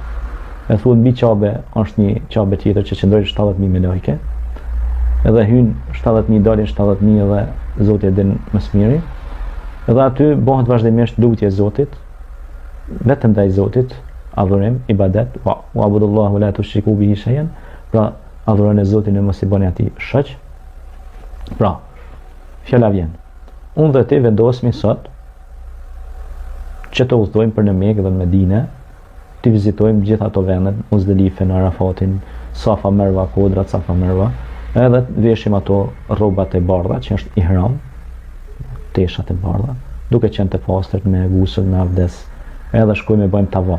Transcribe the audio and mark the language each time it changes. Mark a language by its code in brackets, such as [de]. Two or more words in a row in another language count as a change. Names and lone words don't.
[sq] E thuhet mbi Qabe është një Qabe tjetër që qëndrojnë 70.000 melajke. Edhe hyn 70.000, dalin 70.000 dhe Zoti e din më së miri. Edhe aty bëhet vazhdimisht lutje Zotit, vetëm ndaj Zotit, adhurim, ibadet, [ar] واعبدوا الله ولا تشركوا به شيئا, [sq] pra adhuroni Zotin e mos i bëni atij shoq. Pra, fjala vjen. Unë dhe ti vendosmi sot që të udhtojmë për në Mekë dhe në Medinë, të vizitojmë gjithë ato vendet, Muzdelifen, Arafatin, Safa Merwa, kodrat Safa Merwa, edhe të veshim ato rrobat e bardha që është ihram, teshat e bardha, duke qenë të pastërt me gusull, me abdes, edhe shkojmë e bëjmë tavaf.